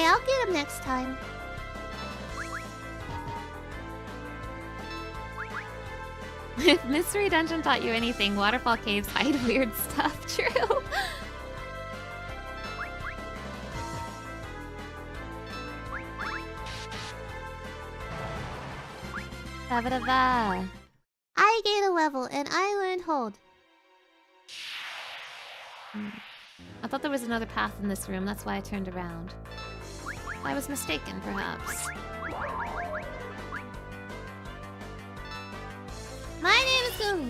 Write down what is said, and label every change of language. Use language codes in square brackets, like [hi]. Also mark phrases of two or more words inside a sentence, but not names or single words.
[en] I'll get him next time. If Mystery Dungeon taught you anything, waterfall caves hide weird stuff. True. Da-ba-da-ba. I gained a level and I learned hold. I thought there was another path in this room, that's why I turned around. I was mistaken, perhaps. My name is Goomy.